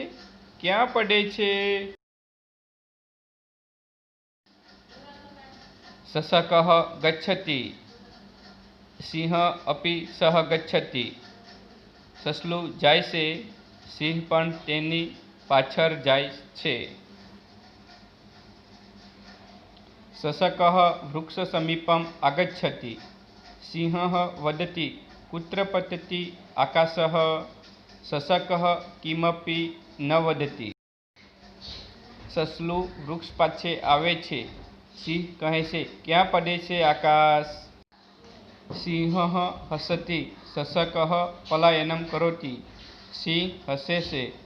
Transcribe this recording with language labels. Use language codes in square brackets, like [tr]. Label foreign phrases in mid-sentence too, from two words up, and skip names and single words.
[gu] ક્યાં પડે છે? [sa] शशकः गच्छति. सिंह अपि सह गच्छति. [gu] સસલું જાય છે. સિંહ પણ તેની પાછળ જાય છે. [sa] शशकः वृक्षसमीपम् आगच्छति। सिंहः वदति कुत्र पतति आकाशः। शशकः किमपि न वदति। [gu] સસલું વૃક્ષ પાછે આવે છે। સિંહ કહે છે ક્યાં પડે છે આકાશ। [sa] सिंह हसति शशकः पलायनम करोति। [gu] સિંહ હસે છે